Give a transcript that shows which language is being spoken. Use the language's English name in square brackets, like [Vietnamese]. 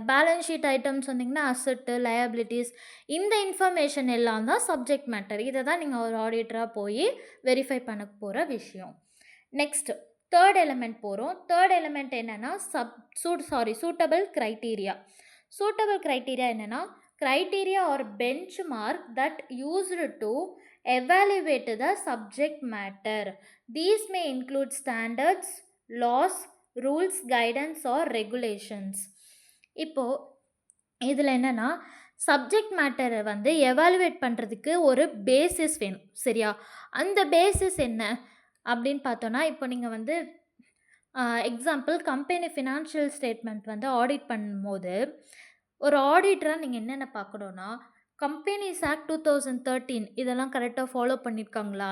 [Tamil] Balance sheet items வந்தீங்கன்னா அசட்டு, liabilities, இந்த இன்ஃபர்மேஷன் எல்லாம் தான் சப்ஜெக்ட் மேட்டர். இதை தான் நீங்கள் ஒரு ஆடிட்டராக போய் வெரிஃபை பண்ண போகிற விஷயம். நெக்ஸ்ட்டு தேர்ட் எலிமெண்ட் போகிறோம். தேர்ட் எலிமெண்ட் என்னென்னா சூட்டபிள் க்ரைட்டீரியா. [English] suitable criteria [Tamil] என்னென்னா [English] criteria or benchmark that used to evaluate the subject matter. These may include standards, laws, rules, guidance or regulations. [Tamil] இப்போது இதில் என்னென்னா சப்ஜெக்ட் மேட்டரை வந்து எவாலுவேட் பண்ணுறதுக்கு ஒரு பேசிஸ் வேணும், சரியா? அந்த பேசிஸ் என்ன அப்படின்னு பார்த்தோன்னா, இப்போ நீங்கள் வந்து எக்ஸாம்பிள் கம்பெனி ஃபினான்ஷியல் ஸ்டேட்மெண்ட் வந்து ஆடிட் பண்ணும்போது ஒரு ஆடிட்டராக நீங்கள் என்னென்ன பார்க்கணுன்னா, கம்பெனிஸ் ஆக்ட் 2013 இதெல்லாம் கரெக்டாக ஃபாலோ பண்ணியிருக்காங்களா?